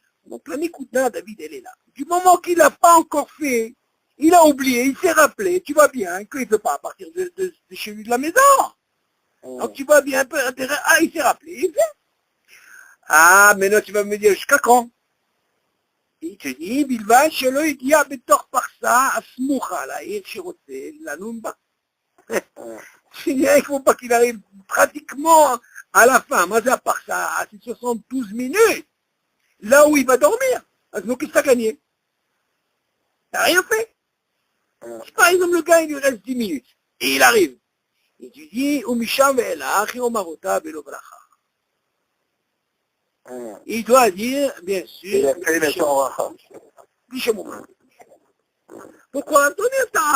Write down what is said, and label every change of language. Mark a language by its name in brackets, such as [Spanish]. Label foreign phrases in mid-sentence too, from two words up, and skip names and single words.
[French] Donc la Nikuda, David, elle est là. Du moment qu'il n'a pas encore fait, il a oublié, il s'est rappelé, tu vois bien qu'il ne peut pas partir de chez lui de la maison. Donc tu vois bien un peu intérêt. Ah, il s'est rappelé, il fait. Ah, maintenant tu vas me dire, jusqu'à quand? Il te dit, [Hebrew] בלבד שלא הגיע בתוך פרסה הסמוכה לעיר שרוצה לנון בה. [French] Il ne faut pas qu'il arrive pratiquement à la fin. Mais à part ça, à ces 72 minutes, là où il va dormir. Donc, qu'est-ce que tu as gagné? Tu n'as rien fait. Si par exemple, le gars, il lui reste 10 minutes, et il arrive, et tu dis, il doit dire, bien sûr, pourquoi donner ça?